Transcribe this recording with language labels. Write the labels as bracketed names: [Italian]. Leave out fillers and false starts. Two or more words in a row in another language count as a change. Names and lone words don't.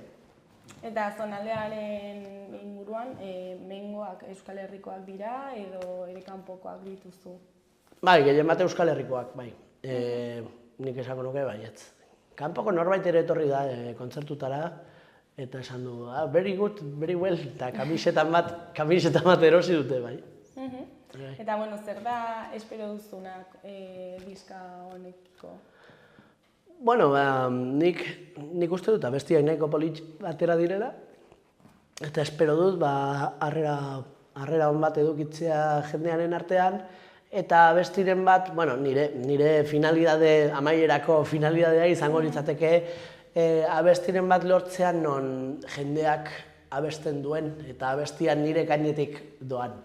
[Basque] Eta zonaldearen inguruan, mengoak Euskal Herrikoak dira edo ere kanpokoak dituzu? Bai, gehien bat Euskal Herrikoak, bai. Nik esako nuke baietz. Kanpoko norbait ere etorri da kontzertutara, eta esan du, [English] very good, very well, [Basque] eta kamisetan bat erosi dute, bai. Eta, bueno, zer da espero duzunak diska honekiko? Bueno, nik uste dut abestiak nahiko polit batera direla, eta espero dut harrera on bat edukitzea jendearen artean, eta abestiren bat, bueno, nire finalidade, amaierako finalidadea izango litzateke, abestiren bat lortzean non jendeak abesten duen, eta abestian nire gainetik doan.